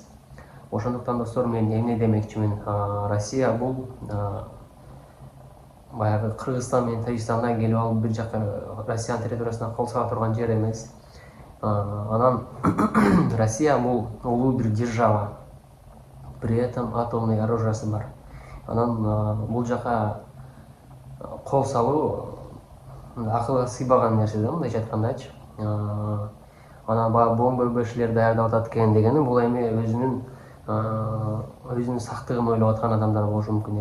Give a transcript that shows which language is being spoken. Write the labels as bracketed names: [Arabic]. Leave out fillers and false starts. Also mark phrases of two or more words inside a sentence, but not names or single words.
[Kyrgyz] Ошондуктан достор, мен эмне демекчимин? Россия бул баягы Кыргызстан менен Тажикстандан келип алып бир жакка Россиянын территориясына кол сала турган жер эмес. Анан Россия бул улуу бир держава. [Russian] При этом атомный [Kyrgyz] оружиясы бар. Анан бул жака кол салуу акылга сыйбаган нерсе да, мындайча айткандачы. Анан баягы бомбоубежищелер даярдап атат экен дегени, бул эми өзүнүн сактыгын ойлоп аткан адамдар болушу мүмкүн.